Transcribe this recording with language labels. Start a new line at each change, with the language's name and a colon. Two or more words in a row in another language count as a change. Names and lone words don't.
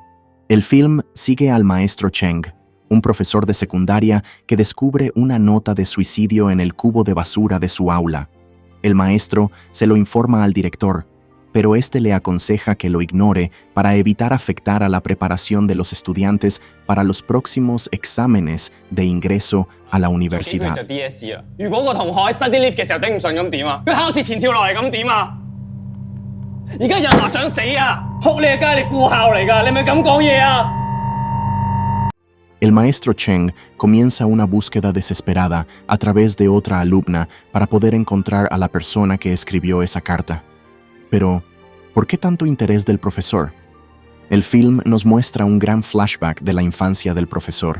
Spanish: El film sigue al maestro Cheng, un profesor de secundaria que descubre una nota de suicidio en el cubo de basura de su aula. El maestro se lo informa al director, pero este le aconseja que lo ignore para evitar afectar a la preparación de los estudiantes para los próximos exámenes de ingreso a la universidad.
Cantonese: 就 DSE 啦。如果個同學喺
English: study leave
Cantonese: 嘅時候頂唔順咁點啊？佢考試前跳落嚟咁點啊？而家有人話想死啊！學你嘅梗係你副校嚟㗎，你咪咁講嘢啊！
Spanish: El maestro Cheng comienza una búsqueda desesperada a través de otra alumna para poder encontrar a la persona que escribió esa carta. Pero, ¿por qué tanto interés del profesor? El film nos muestra un gran flashback de la infancia del profesor.